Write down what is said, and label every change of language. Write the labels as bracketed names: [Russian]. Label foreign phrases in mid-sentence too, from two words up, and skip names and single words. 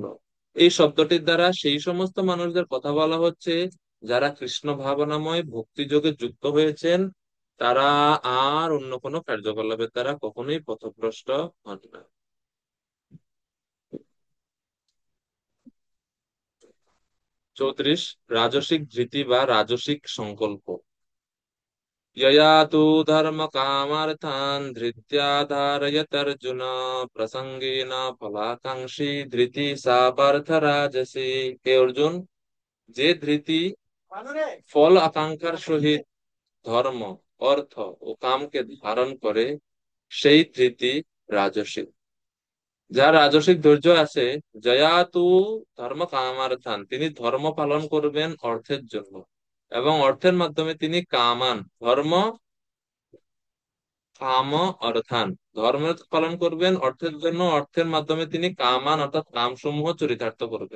[Bangla] এই শব্দটির দ্বারা সেই সমস্ত মানুষদের কথা বলা হচ্ছে যারা কৃষ্ণ ভাবনাময় ভক্তি যোগে যুক্ত হয়েছেন, তারা আর অন্য কোনো কার্যকলাপের দ্বারা কখনোই পথভ্রষ্ট হন না। 34 রাজসিক ধৃতি বা রাজসিক সংকল্প। [Sanskrit] यया तु धर्म कामार्थान् धृत्या धारयत्यर्जुन प्रसंगेन फलाकांक्षी धृति सा पार्थ राजसी। [Bangla] হে অর্জুন, যে ধৃতি ফল আকাঙ্ক্ষার সহিত ধর্ম অর্থ ও কামকে ধারণ করে সেই ধৃতি রাজসিক। যার রাজসিক ধৈর্য আছে, [Sanskrit] জয়াতু ধর্ম কামার্থান, [Bangla] তিনি ধর্ম পালন করবেন অর্থের জন্য, এবং অর্থের মাধ্যমে তিনি কামান, [Sanskrit] ধর্ম কাম অর্থান, [Bangla] ধর্ম পালন করবেন অর্থের জন্য, অর্থের মাধ্যমে তিনি কামান অর্থাৎ কামসমূহ চরিতার্থ করবেন।